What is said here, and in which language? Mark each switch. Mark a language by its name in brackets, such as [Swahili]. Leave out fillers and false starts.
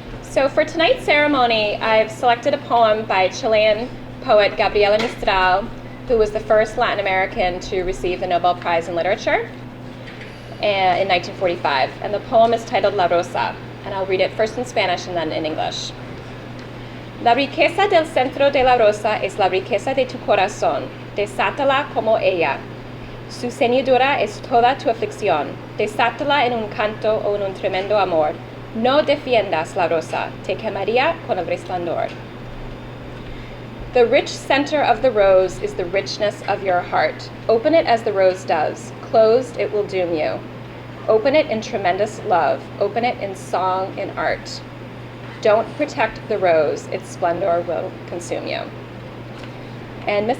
[English] So for tonight's ceremony, I've selected a poem by Chilean poet Gabriela Mistral, who was the first Latin American to receive the Nobel Prize in Literature in 1945. And the poem is titled La Rosa, and I'll read it first in Spanish and then in English. [Spanish] La riqueza del centro de la rosa es la riqueza de tu corazón. Desátala como ella. Su ceñidura es toda tu aflicción. Desátala en un canto o en un tremendo amor. No defiendas la rosa. Te quemaría con el resplandor. [English] The rich center of the rose is the richness of your heart. Open it as the rose does. Closed, it will doom you. Open it in tremendous love. Open it in song and art. Don't protect the rose, its splendor will consume you. And Ms.